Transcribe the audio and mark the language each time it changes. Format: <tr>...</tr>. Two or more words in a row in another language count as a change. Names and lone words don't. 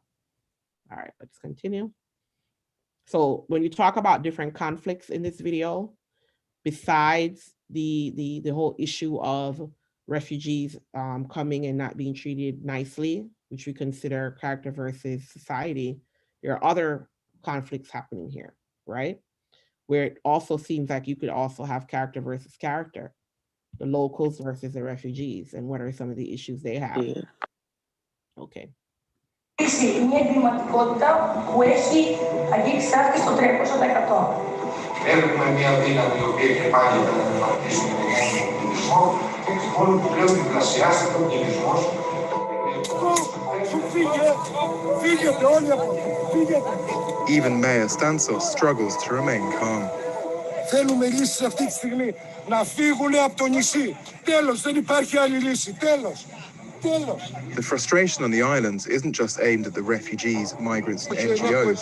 <en>All right, let's continue. So when you talk about different conflicts in this video, besides the whole issue of refugees coming and not being treated nicely, which we consider character versus society, there are other conflicts happening here, right? Where it also seems like you could also have character versus character, the locals versus the refugees, and what are some of the issues they have. Okay.</en> <el>Μια εγκληματικότητα που έχει αγγίξει αύξηση στο 300%. Έχουμε μια δύναμη η οποία έχει πάλι να αντιμετωπίσει τον πληθυσμό και μόνο που πλέον διπλασιάζεται ο πληθυσμός. Φύγετε όλοι από εδώ, φύγετε.</el> <en>Even Mayor Stansos struggles to remain calm.</en> <el>Θέλουμε λύσεις αυτή τη στιγμή να φύγουν από το νησί. Τέλος, δεν υπάρχει άλλη λύση. Τέλος.</el> <en>The frustration on the islands isn't just aimed at the refugees, migrants, and NGOs.</en>